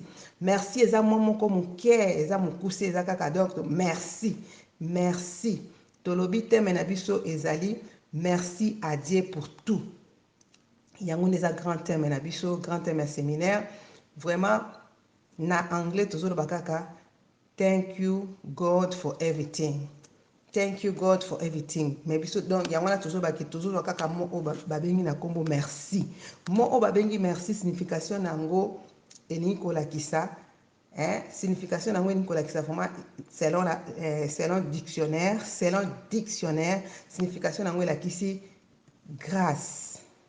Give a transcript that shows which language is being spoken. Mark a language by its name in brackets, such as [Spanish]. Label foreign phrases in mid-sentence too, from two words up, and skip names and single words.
[Lingala] Merci eza mwa moko moke eza mokuse eza kaka [French] donc merci merci [Lingala] tolobi terme na biso ezali [French] merci à Dieu pour tout. [Lingala] Yango neza [French] grand terme [Lingala] na biso [French] grand terme [Lingala] ya [French] séminaire vraiment [Lingala] na anglais tozoloba kaka [English] thank you God for everything. Thank you God for everything. [Lingala] Mais biso donc yango na tozobaki tozozwa kaka mo oyo babengi na kombo merci. Mo oyo babengi merci signification nango elingi kolakisa signification nango elingi kolakisa vraiment [French] selon dictionnaire [Lingala] signification nango elakisi grâce.